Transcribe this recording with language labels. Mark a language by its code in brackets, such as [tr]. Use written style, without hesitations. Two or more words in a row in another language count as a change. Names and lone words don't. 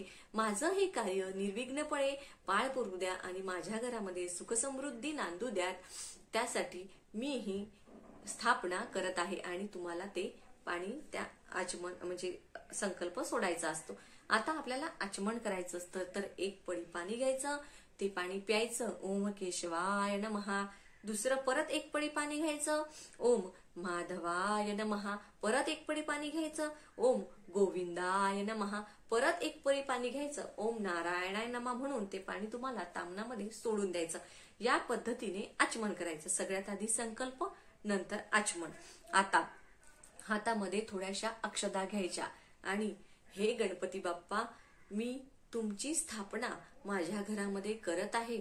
[mr] माझं हे कार्य निर्विघ्नपणे पार पडू द्या आणि माझ्या घरामध्ये सुख समृद्धी नांदू द्या, त्यासाठी मी ही स्थापना करत आहे। आणि तुम्हाला ते पाणी त्या आचमन म्हणजे संकल्प सोडायचा असतो। आता आपल्याला आचमन करायचं असतं, तर 1 पळी पाणी घ्यायचं, ते पाणी प्यायचं, [sa] ओम केशवाय नमः। [mr] दुसरं परत 1 पळी पाणी घ्यायचं, [sa] ओम माधवाय नमः। [mr] परत 1 पळी पाणी घ्यायचं, [sa] ओम गोविंदाय नमः। [mr] परत 1 पळी पाणी घ्यायचं, [sa] ओम नारायणाय नमः [mr] म्हणून ते पाणी तुम्हाला तामनामध्ये सोडून द्यायचं। या पद्धतीने आचमन करायचं। सगळ्यात आधी संकल्प, नंतर आचमन। आता हातामध्ये थोड्याशा अक्षदा घ्यायच्या आणि हे गणपती बाप्पा, मी तुमची स्थापना माझ्या घरामध्ये करत आहे।